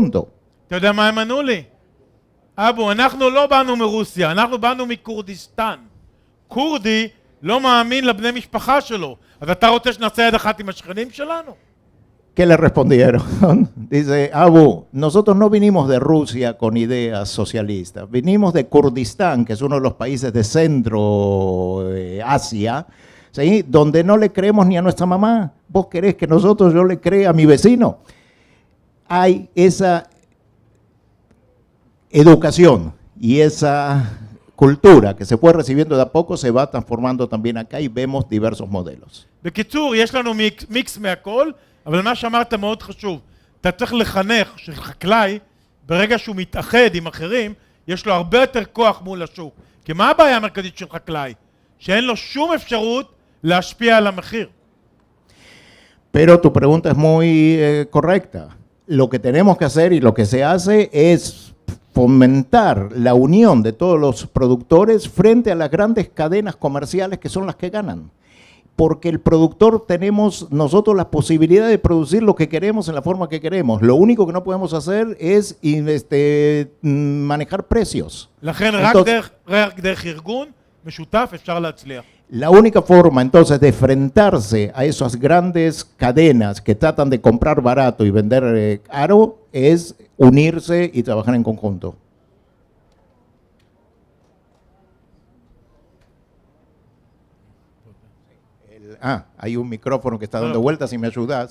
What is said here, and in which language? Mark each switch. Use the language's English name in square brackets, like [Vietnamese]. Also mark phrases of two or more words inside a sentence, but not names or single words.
[Hebrew] אתה יודע מה הם ענו לי? אבו, אנחנו לא באנו מרוסיה, אנחנו באנו מכורדיסטן. כורדי לא מאמין לבני משפחה שלו. אז אתה רוצה שנעשה יד אחת עם השכנים שלנו? [Spanish] ¿Qué le respondieron? Dice, Abu, nosotros no vinimos de Rusia con ideas socialistas, vinimos de Kurdistán, que es uno de los países de Centro Asia, ¿sí? Donde no le creemos ni a nuestra mamá. ¿Vos querés que nosotros yo le crea a mi vecino? Hay esa educación y esa cultura que se fue recibiendo de a poco, se va transformando también acá y vemos diversos modelos. [Hebrew] בקיצור, יש לנו מיקס מהכל, אבל מה שאמרת מאוד חשוב. אתה צריך לחנך שחקלאי, ברגע שהוא מתאחד עם אחרים, יש לו הרבה יותר כוח מול השוק. כי מה הבעיה המרכזית של חקלאי? שאין לו שום אפשרות להשפיע על המחיר. [Spanish] Pero tu pregunta es muy correcta. Lo que tenemos que hacer y lo que se hace es fomentar la unión de todos los productores frente a las grandes cadenas comerciales que son las que ganan. Porque el productor tenemos nosotros la posibilidad de producir lo que queremos en la forma que queremos. Lo único que no podemos hacer es manejar precios. [Hebrew] לכן רק דרך ארגון משותף אפשר להצליח. [Spanish] La única forma entonces de enfrentarse a esas grandes cadenas que tratan de comprar barato y vender caro es unirse y trabajar en conjunto. Hay un micrófono que está dando vueltas, si me ayudas.